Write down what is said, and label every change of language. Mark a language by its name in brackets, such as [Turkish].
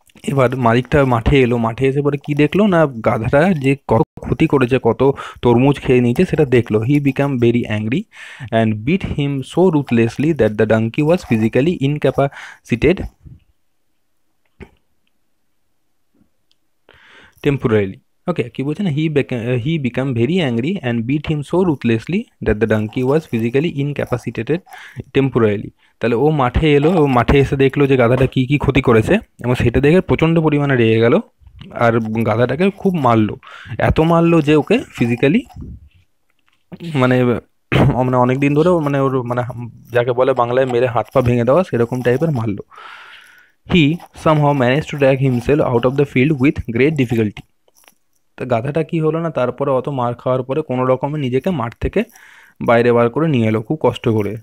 [Bangla] এবার মালিকটা মাঠে এলো, মাঠে এসে পরে কি দেখলো না, গাধাটা যে কত ক্ষতি করেছে, কত তরমুজ খেয়ে নিয়েছে সেটা দেখলো। [English] He became very angry and beat him so ruthlessly that the donkey was physically incapacitated temporarily. Okay, [Bangla] কি বলছে না, [English] he became very angry and beat him so ruthlessly that the donkey was physically incapacitated temporarily. [Bangla] তাহলে ও মাঠে এলো, ও মাঠে এসে দেখলো যে গাধাটা কি কি ক্ষতি করেছে, এবং সেটা দেখে প্রচণ্ড পরিমাণে রেগে গেল আর গাধাটাকে খুব মারলো। এত মারলো যে ওকে ফিজিক্যালি মানে মানে অনেক দিন ধরে মানে ওর মানে যাকে বলে বাংলায় মেরে হাত পা ভেঙে দেওয়া, সেরকম টাইপের মারলো। [English] He somehow managed to drag himself out of the field with great difficulty. [Bangla] তো গাধাটা কি হলো না, তারপরে অত মার খাওয়ার পরে কোনো রকমে নিজেকে মাঠ থেকে বাইরে বার করে নিয়ে এলো খুব কষ্ট করে।